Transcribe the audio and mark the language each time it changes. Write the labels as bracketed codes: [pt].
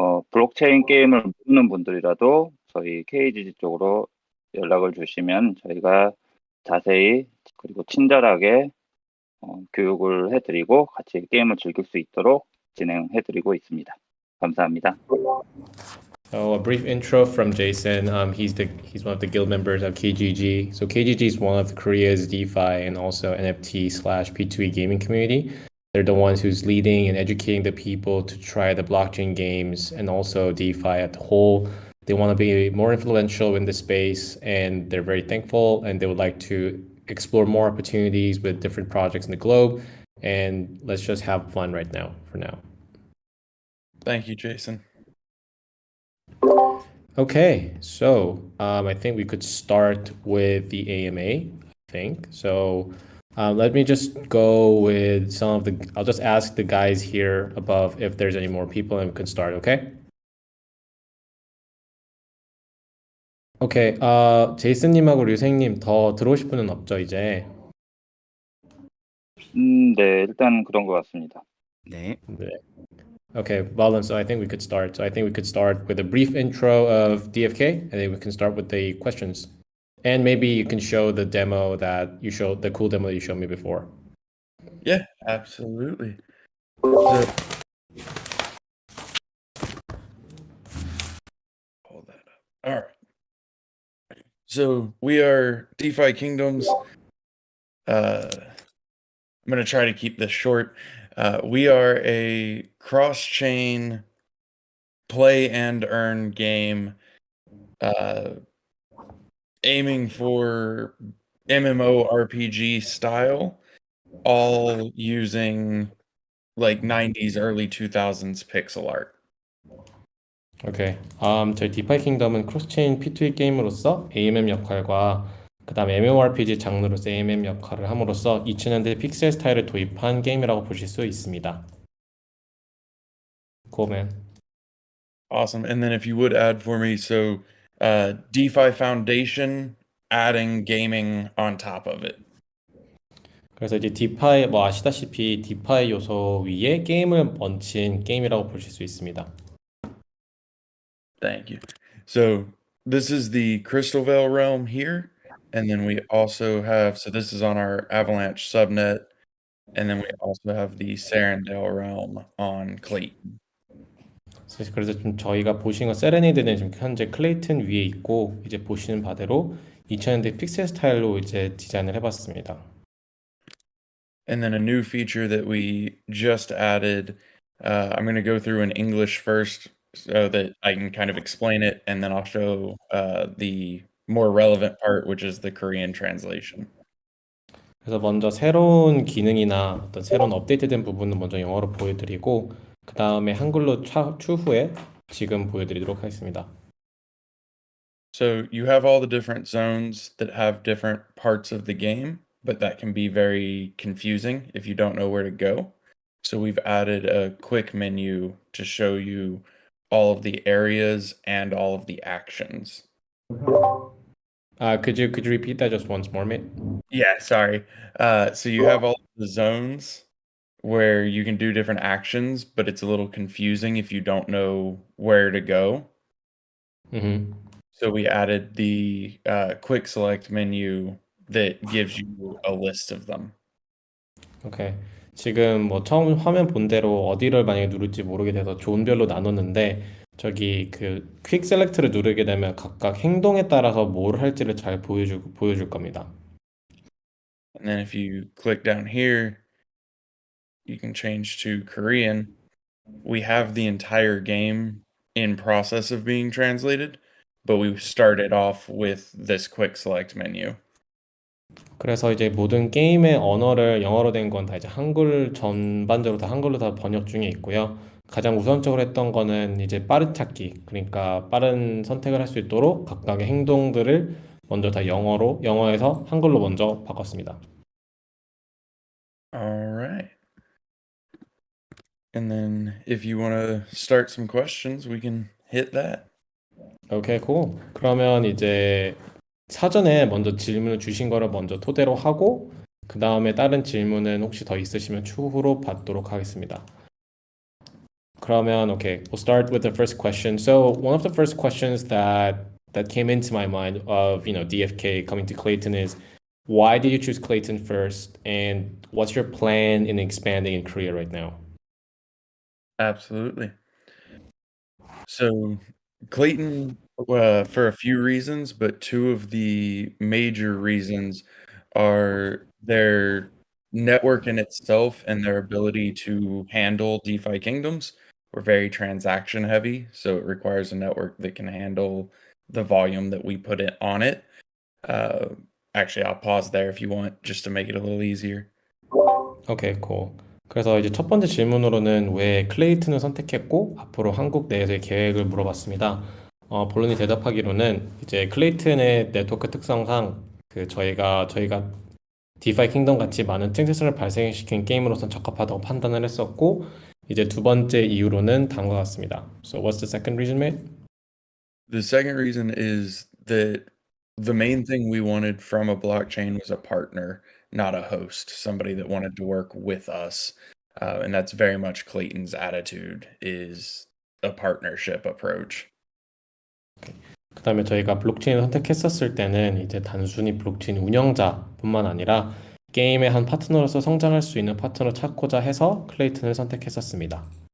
[ko] 블록체인 게임을 모르는 분들이라도 저희 KGG 쪽으로 연락을 주시면 저희가 자세히 그리고 친절하게 교육을 해드리고 같이 게임을 즐길 수 있도록 진행해드리고 있습니다. 감사합니다. [en] So a brief intro from Jason. He's one of the guild members of KGG. So KGG is one of Korea's DeFi and also NFT/P2E gaming community. They're the ones who's leading and educating the people to try the blockchain games and also DeFi at the whole. They want to be more influential in the space, and they're very thankful, and they would like to explore more opportunities with different projects in the globe. And let's just have fun right now for now. Thank you, Jason. Okay, so I think we could start with the AMA, I think. So let me just go with I'll just ask the guys here above if there's any more people and we can start, okay? [ko] 오케이, 제이슨님하고 류생님 더 들어오실 분은 없죠, 이제? 네, 일단 그런 것 같습니다. 네. [en] Okay, well then, so I think we could start. So I think we could start with a brief intro of DFK, and then we can start with the questions. And maybe you can show the demo that you showed, the cool demo that you showed me before. Yeah, absolutely. Hold that up. All right. So we are DeFi Kingdoms. I'm going to try to keep this short. We are a cross-chain play and earn game aiming for MMORPG style, all using like 90s, early 2000s pixel art. [ko] 오케이. 저희 디파이 킹덤은 크로스체인 P2E 게임으로서 AMM 역할과 그 다음에 MMORPG 장르로서 AMM 역할을 함으로써 2000년대 픽셀 스타일을 도입한 게임이라고 보실 수 있습니다. [en] Cool, man. Awesome. And then if you would add for me, so DeFi Foundation, adding gaming on top of it. [ko] 그래서 이제 디파이, 뭐 아시다시피 디파이 요소 위에 게임을 얹힌 게임이라고 보실 수 있습니다. [en] Thank you. So this is the Crystal Vale realm here, and then we also have, so this is on our Avalanche subnet, and then we also have the Sarandale realm on Clayton. [ko] 그래서 좀 저희가 보신 건 세레네이드는 지금 현재 클레이튼 위에 있고 이제 보시는 바대로 2000년대 픽셀 스타일로 이제 디자인을 해봤습니다. [en] And then a new feature that we just added, I'm going to go through in English first so that I can kind of explain it, and then I'll show the more relevant part, which is the Korean translation. [ko] 그래서 먼저 새로운 기능이나 어떤 새로운 업데이트된 부분은 먼저 영어로 보여드리고 그 다음에 한글로 추후에 지금 보여드리도록 하겠습니다. [en] So you have all the different zones that have different parts of the game, but that can be very confusing if you don't know where to go. So we've added a quick menu to show you all of the areas and all of the actions. Could you repeat that just once more, mate? Yeah, sorry. So you have all the zones where you can do different actions, but it's a little confusing if you don't know where to go. Mm-hmm. So we added the quick select menu that gives you a list of them. [ko] 오케이. 지금 뭐 처음 화면 본 대로 어디를 만약에 누를지 모르게 돼서 존별로 나눴는데 저기 그 퀵 셀렉트를 누르게 되면 각각 행동에 따라서 뭘 할지를 잘 보여줄 겁니다. [en] And then if you click down here, you can change to Korean. We have the entire game in process of being translated, but we started off with this quick select menu. [ko] 그래서 이제 모든 게임의 언어를 영어로 된 건 다 이제 한글 전반적으로 다 한글로 다 번역 중에 있고요. 가장 우선적으로 했던 거는 이제 빠른 찾기, 그러니까 빠른 선택을 할 수 있도록 각각의 행동들을 먼저 다 영어에서 한글로 먼저 바꿨습니다. [en] All right. And then if you want to start some questions, we can hit that. [ko] 오케이, [en] cool. [ko] 그러면 이제 사전에 먼저 질문을 주신 거를 먼저 토대로 하고 그 다음에 다른 질문은 혹시 더 있으시면 추후로 받도록 하겠습니다. 그러면 [en] okay, we'll start with the first question. So one of the first questions that came into my mind of DFK coming to Clayton is why did you choose Clayton first, and what's your plan in expanding in Korea right now? Absolutely. So Clayton, for a few reasons, but two of the major reasons are their network in itself and their ability to handle DeFi kingdoms. We're very transaction heavy, so it requires a network that can handle the volume that we put it on it. Actually, I'll pause there if you want, just to make it a little easier. [ko] 오케이, [en] cool. [ko] 그래서 이제 첫 번째 질문으로는 왜 클레이튼을 선택했고 앞으로 한국 내에서의 계획을 물어봤습니다. 본론이 대답하기로는 이제 클레이튼의 네트워크 특성상 그 저희가 디파이 킹덤 같이 많은 트랜잭션을 발생시킨 게임으로선 적합하다고 판단을 했었고 이제 두 번째 이유로는 다음과 같습니다. [en] So what's the second reason, mate? The second reason is that the main thing we wanted from a blockchain was a partner, not a host, somebody that wanted to work with us. And that's very much Clayton's attitude, is a partnership approach. [ko] 그 다음에 저희가 블록체인을 선택했었을 때는 이제 단순히 블록체인 운영자뿐만 아니라 게임의 한 파트너로서 성장할 수 있는 파트너 찾고자 해서 클레이튼을 선택했었습니다.